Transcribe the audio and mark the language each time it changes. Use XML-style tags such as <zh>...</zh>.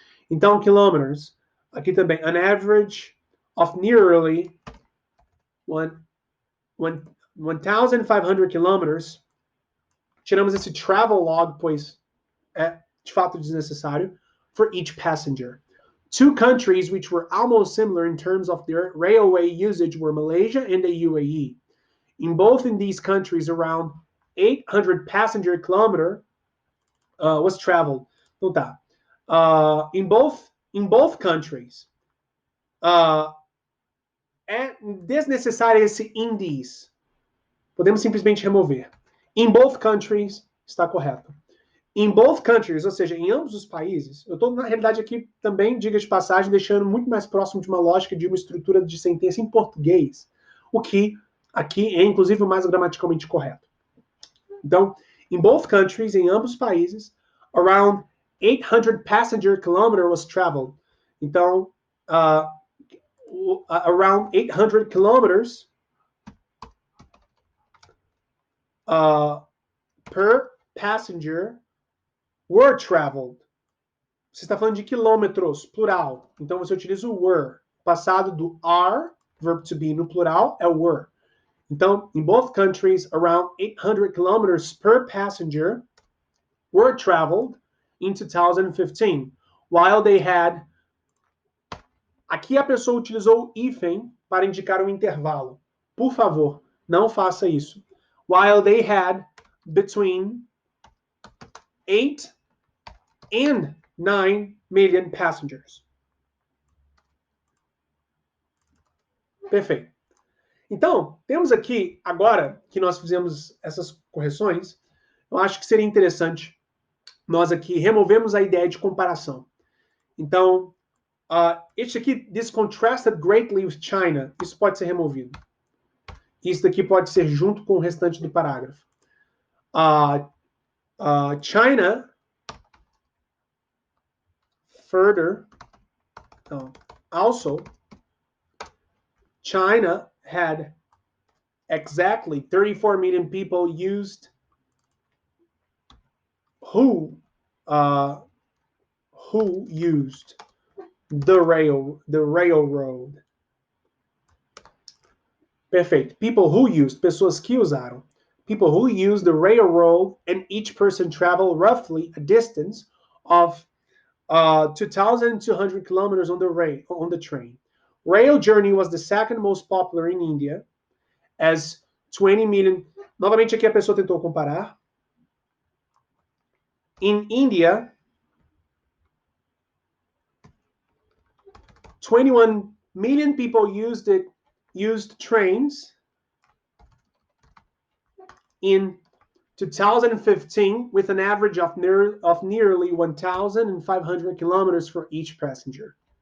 <en>Então, kilometers,</en> <pt>aqui também,</pt> <en>an average of nearly 1,500 kilometers.</en> <pt>Tiramos esse travel log, pois é de fato desnecessário,</pt> <en>for each passenger. Two countries which were almost similar in terms of their railway usage were Malaysia and the UAE. In both in these countries, around 800 passenger kilometer was traveled.</en> <pt>Então tá.</pt> <en>In both countries,</en> <pt>é desnecessário esse in these. Podemos simplesmente remover.</pt> <en>In both countries</en> <pt>está correto. In both countries, ou seja, em ambos os países, eu estou, na realidade, aqui também, diga de passagem, deixando muito mais próximo de uma lógica de uma estrutura de sentença em português, o que aqui é, inclusive, o mais gramaticalmente correto.</pt> <en>Então, in both countries,</en> <pt>em ambos os países,</pt> <en>around 800 passenger kilometer was traveled. Então, around 800 kilometers per passenger were traveled.</en> <pt>Você está falando de quilômetros, plural. Então você utiliza o were. Passado do are, verb to be, no plural é were.</pt> <en>Então, in both countries, around 800 kilometers per passenger were traveled in 2015, while they had...</en> <pt>Aqui a pessoa utilizou o hífen para indicar um intervalo. Por favor, não faça isso.</pt> <en>While they had between 8 and 9 million passengers.</en> <pt>Perfeito. Então, temos aqui, agora que nós fizemos essas correções, eu acho que seria interessante nós aqui removemos a ideia de comparação. Então, este aqui,</pt> <en>this contrasted greatly with China,</en> <pt>isso pode ser removido. Isso daqui pode ser junto com o restante do parágrafo.</pt> <en>China further, also, China had exactly 34 million people who used the railroad.</en> <pt>Perfeito.</pt> <en>People who used,</en> <pt>pessoas que usaram.</pt> <en>People who used the railroad, and each person traveled roughly a distance of 2,200 kilometers on the train. Rail journey was the second most popular in India, as 20 million.</en> <pt>Novamente aqui a pessoa tentou comparar.</pt> <en>In India, 21 million people used trains in 2015 with an average of nearly 1,500 kilometers for each passenger.</en>